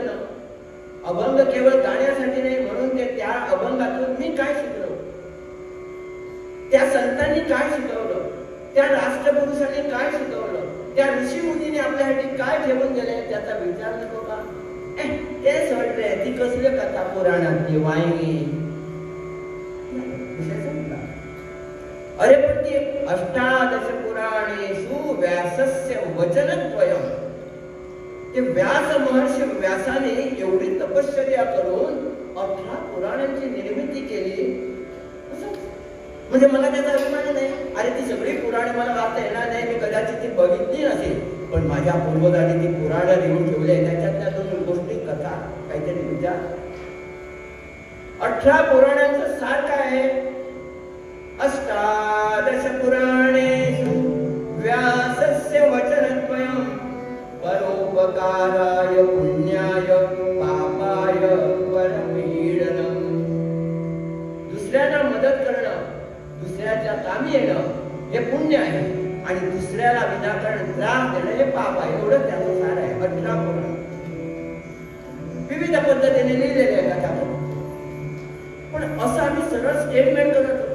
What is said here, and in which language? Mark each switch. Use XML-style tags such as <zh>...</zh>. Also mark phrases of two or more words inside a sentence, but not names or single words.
<mr>अभंग केवळ गाण्यासाठी नाही, म्हणून ते त्या अभंगातून मी काय शिकलो, त्या संतांनी काय शिकवलं, त्या राष्ट्रपुरुषांनी काय शिकवलं, त्या ऋषी मुनीने आपल्यासाठी काय ठेवून गेले, त्याचा विचार नको का? तेच वाटलंय ती कसले कथा पुराणातली वाहिनी. अरे पण ती</mr> <sa>अष्टादश पुराणेषु व्यासस्य वचनद्वयम्.</sa> <mr>ते व्यास महर्षी व्यासाने एवढी तपश्चर्या करून 18 पुराणांची निर्मिती केली. म्हणजे मला त्याचा अभिमान नाही. अरे ती सगळी पुराणे मला वाचता येणार नाही, मी कदाचित ती बघितली नसेल, पण माझ्या पूर्वजांनी ती पुराणं लिहून ठेवले. त्याच्यातल्या 2 गोष्टी, कथा, काहीतरी विचार. 18 पुराणांचं सार काय आहे?</mr> <sa>अष्टादश पुराणेषु व्यासस्य वचनद्वयम् परोपकाराय पुण्याय पापाय परपीडनम्.</sa> <mr>दुसऱ्यांना मदत करणं, दुसऱ्याच्या कामी येणं हे पुण्य आहे, आणि दुसऱ्याला विनाकारण त्रास देणं हे पाप आहे. एवढं त्याचं सार आहे. 18 पुराण विविध पद्धतीने लिहिलेले आहे कथा. पण असं आम्ही सरळ स्टेटमेंट करत होतो.</mr>